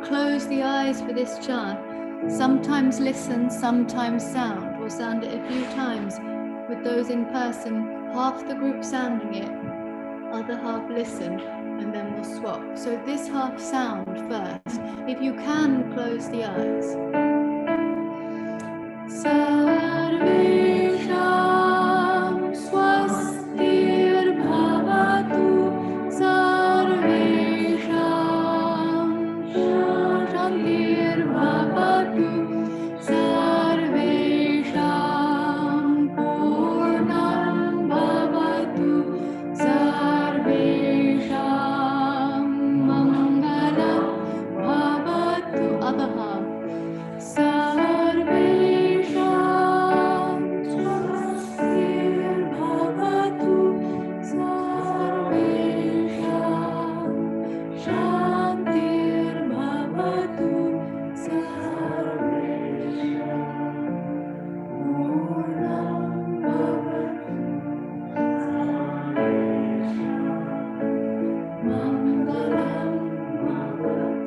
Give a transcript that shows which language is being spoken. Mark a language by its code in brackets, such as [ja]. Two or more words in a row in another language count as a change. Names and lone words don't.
[en] Close the eyes for this chant. Sometimes listen, sometimes sound. We'll sound it a few times with those in person. Half the group sounding it, other half listen, and then we'll swap. So this half sound first. If you can, close the eyes. [sa] Sarveṣāṃ svastir bhavatu, sarveṣāṃ śāntir bhavatu, sarveṣāṃ pūrṇaṃ bhavatu, sarveṣāṃ maṅgalaṃ bhavatu. [en] Other half. [sa] Sarveṣāṃ svastir bhavatu, sarveṣāṃ śāntir bhavatu, sarveṣāṃ pūrṇaṃ bhavatu, sarveṣāṃ maṅgalaṃ bhavatu.